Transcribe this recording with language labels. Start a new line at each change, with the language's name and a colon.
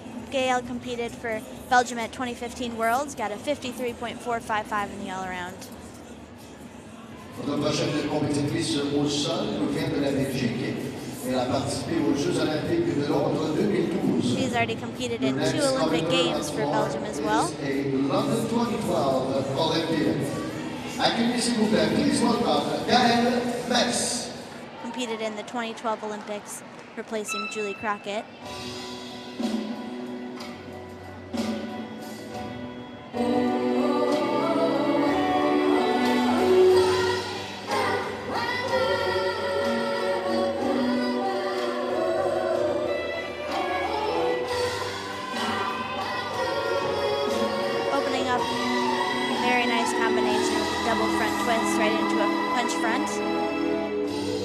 English: Gail competed for Belgium at 2015 Worlds, got a 53.455 in the all-around.
French: Notre prochaine compétitrice au sol nous vient de la Belgique. Elle a participé aux Jeux Olympiques de Londres 2012.
English: She's already competed in 2 Olympic Games for Belgium as well. A London 2012 Olympian.
French: Accueillez s'il vous plaît,
English: please welcome
French: Gymnix.
English: Competed in the 2012 Olympics, replacing Julie Crockett. Opening up, very nice combination, double front twist right into a punch front.